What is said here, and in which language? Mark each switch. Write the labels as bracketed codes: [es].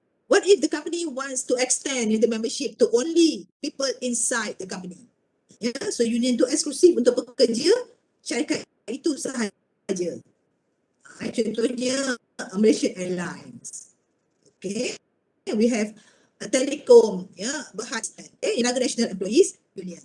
[en] What if the company wants to extend the membership to only people inside the company? [ms] Yeah, so union tu eksklusif untuk pekerja syarikat itu sahaja. Contohnya Malaysian Airlines. [en] Okay, we have a Telecom, yeah, Berhad, Tenaga National Employees Union.